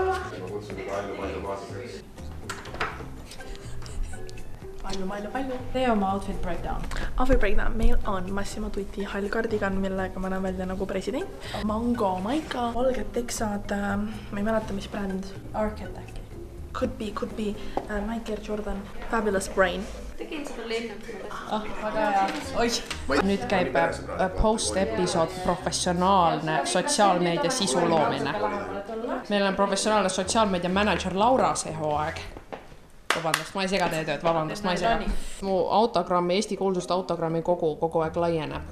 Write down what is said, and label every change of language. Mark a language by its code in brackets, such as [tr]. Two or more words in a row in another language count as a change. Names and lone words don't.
[et] Ma kutsun teda Allu kaaslaseks. Palju. tee oma [en] outfit breakdown. Outfit breakdown. [et] Meil on Massimo Dutti hall kardigan, millega ma näen välja nagu president. Mango, maika, valged teksad, ma ei mäleta, mis bränd. Arket äkki. [en] Could be. Nike Air Jordan. Fabulous Brain. [et] Tegin seda lennukit. Väga hea. Oih. Nüüd käib post-episood professionaalne sotsiaalmeedia sisu loomine. Meil on professionaalne sotsiaalmeedia manager Laura see hooaeg. Vabandust, ma ei sega teie tööd, vabandust, ma ei sega. Mu autogrammi, Eesti kuulsuste autogrammi kogu aeg laieneb.